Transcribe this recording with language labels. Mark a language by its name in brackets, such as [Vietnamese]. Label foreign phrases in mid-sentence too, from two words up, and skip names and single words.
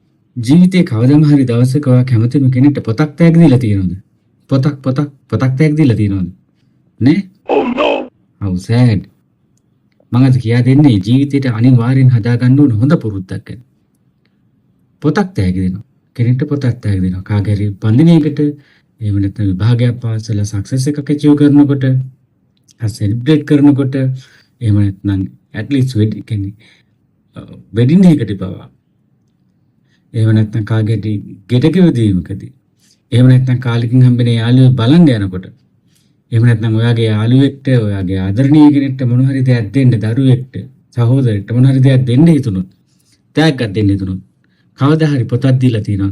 [Sinhala] ජීවිතේ කවදාම හරි දවසක ඔයා කැමතිම කෙනෙක්ට පොතක් තෑගි දීලා තියෙනවද? පොතක් තෑගි දීලා තියෙනවද? නේ? [English] How sad. [Sinhala] මම අද කියා දෙන්නේ ජීවිතේට අනිවාර්යෙන් හදාගන්න ඕන හොඳ පුරුද්දක් ගැන. පොතක් තෑගි දෙනවා. කෙනෙක්ට පොතක් තෑගි දෙනවා. කාගේ හරි පන්දිනයකට එහෙම නැත්නම් විභාගයක් පාස් වෙලා සක්සස් එකක් achieve කරනකොට, සෙලිබ්‍රේට් කරනකොට, එහෙම නැත්නම් [English] at least [Sinhala] වෙඩින් එකකට පවා. එහෙම නැත්නම් කාගේ හරි ගෙටක වෙදීමකදී. එහෙම නැත්නම් කාලෙකින් හම්බෙන යාළුවෙක් බලන්න යනකොට. එහෙම නැත්නම් ඔයාගේ යාළුවෙක්ට, ඔයාගේ ආදරණීය කෙනෙක්ට මොන හරි දෙයක් දෙන්න, දරුවෙක්ට, සහෝදරෙක්ට මොන හරි දෙයක් දෙන්න හිතුනොත්, තෑග්ගක් දෙන්න හිතුනොත්, කවදා හරි පොතක් දීලා තියනවද?